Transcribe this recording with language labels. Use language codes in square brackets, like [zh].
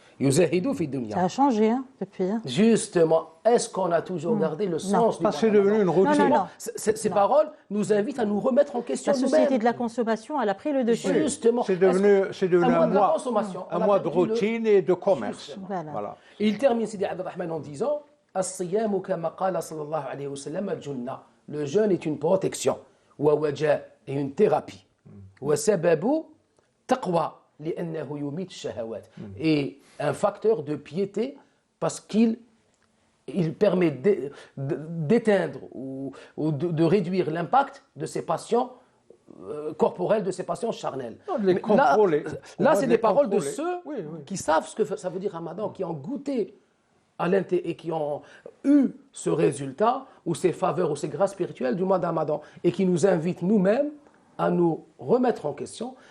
[fr] Ça a changé depuis. Justement, est-ce qu'on a toujours gardé le sens du monde? C'est devenu une routine. Non. Ces paroles nous invitent à nous remettre en question nous-mêmes. La société de la consommation, elle a pris le dessus. Justement. C'est devenu un mois de routine et de commerce. Voilà. Et il termine Sidi Abdelrahman en disant [ar] الصيام كما قال صلى الله عليه وسلم جنة. [fr] Le jeûne est une protection. ووجاء est une thérapie. [ar] وسبب تقوى لأنه يميت الشهوات. [fr] Et un facteur de piété parce qu'il permet d'éteindre ou de réduire l'impact de ces passions corporelles, de ces passions charnelles. Là c'est des paroles de ceux qui savent ce que ça veut dire Ramadan, qui ont goûté et qui ont eu ce résultat ou ces faveurs ou ces grâces spirituelles du mois de Ramadan et qui nous invitent nous-mêmes à nous remettre en question.